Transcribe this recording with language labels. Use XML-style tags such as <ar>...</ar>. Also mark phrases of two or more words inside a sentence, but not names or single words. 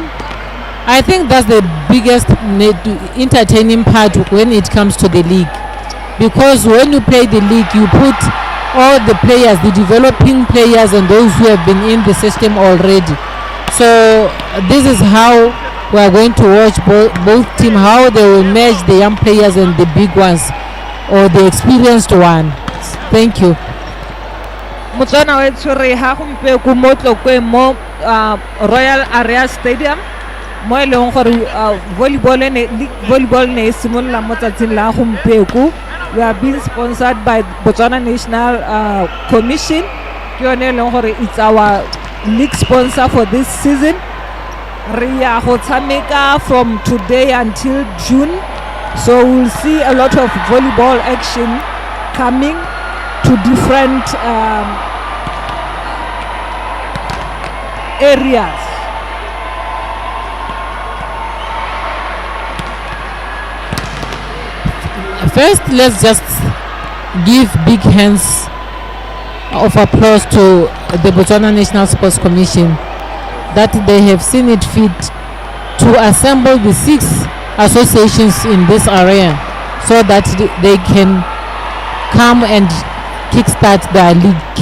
<en>I think that's the biggest entertaining part when it comes to the league, because when you play the league, you put all the players, the developing players and those who have been in the system already. So this is how we are going to watch both teams, how they will merge the young players and the big ones, or the experienced one. Thank you.</en> <tn>Motswana wethu re ha gompieko mo Tlokweng mo Royal Aria Stadium mo e leng gore volleyball ne e simolola mo tsatsing la gompieko.</tn> <en>We are being sponsored by Botswana National Commission.</en> <tn>Ke yone e leng gore</tn> <en>it's our league sponsor for this season.</en> <tn>Re ya go tshameka</tn> <en>from today until June, so we'll see a lot of volleyball action coming to different areas. First, let's just give big hands of applause to the Botswana National Sports Commission that they have seen it fit to assemble the 6 associations in this area so that they can come and kickstart their league.</en>